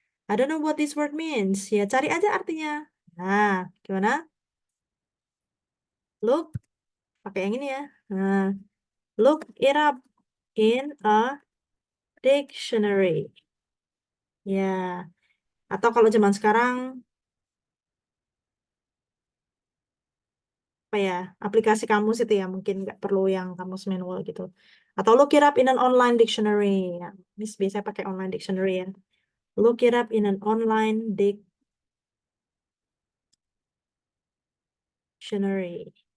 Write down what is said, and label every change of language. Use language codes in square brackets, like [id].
[en] I don't know what this word means. [id] Ya cari aja artinya. Nah, gimana? Look Pakai yang ini ya. [en] Nah, look it up in a dictionary. [id] Ya. Atau kalau zaman sekarang, apa ya, aplikasi kamus itu ya, mungkin nggak perlu yang kamus manual gitu. [en] Atau look it up in an online dictionary. [id] Ya, Miss biasanya pakai online dictionary ya. [en] Look it up in an online dictionary.